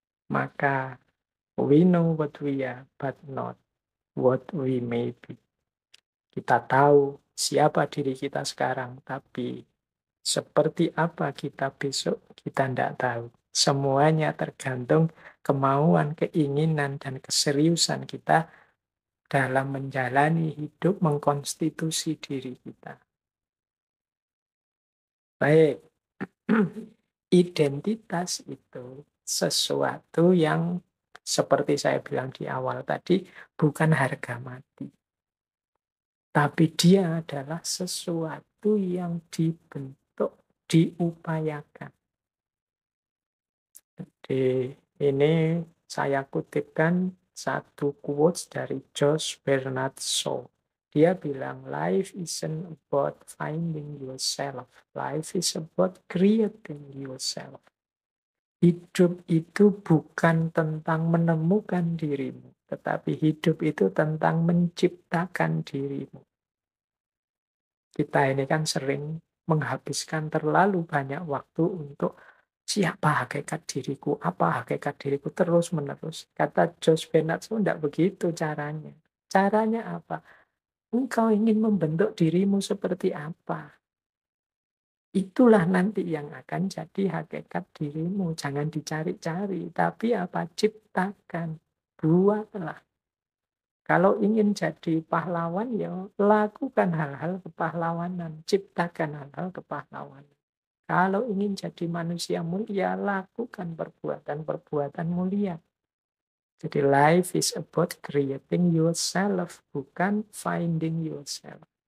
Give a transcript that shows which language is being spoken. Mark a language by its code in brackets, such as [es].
[en] Maka we know what we are, but not what we may be. [id] Kita tahu siapa diri kita sekarang, tapi seperti apa kita besok, kita tidak tahu. Semuanya tergantung kemauan, keinginan, dan keseriusan kita dalam menjalani hidup, mengkonstitusi diri kita. Baik, identitas itu sesuatu yang seperti saya bilang di awal tadi, bukan harga mati. Tapi dia adalah sesuatu yang dibentuk, diupayakan. Di ini saya kutipkan satu quotes dari Josh Bernard Shaw. Dia bilang, [en] life isn't about finding yourself. Life is about creating yourself. [id] Hidup itu bukan tentang menemukan dirimu, tetapi hidup itu tentang menciptakan dirimu. Kita ini kan sering menghabiskan terlalu banyak waktu untuk siapa hakikat diriku, apa hakikat diriku terus-menerus. Kata Josh Bernard Shaw, tidak begitu caranya. Caranya apa? Engkau ingin membentuk dirimu seperti apa? Itulah nanti yang akan jadi hakikat dirimu. Jangan dicari-cari, tapi apa? Ciptakan, buatlah. Kalau ingin jadi pahlawan, ya lakukan hal-hal kepahlawanan, ciptakan hal-hal kepahlawanan. Kalau ingin jadi manusia mulia, lakukan perbuatan-perbuatan mulia. [en] Jadi life is about creating yourself, bukan finding yourself.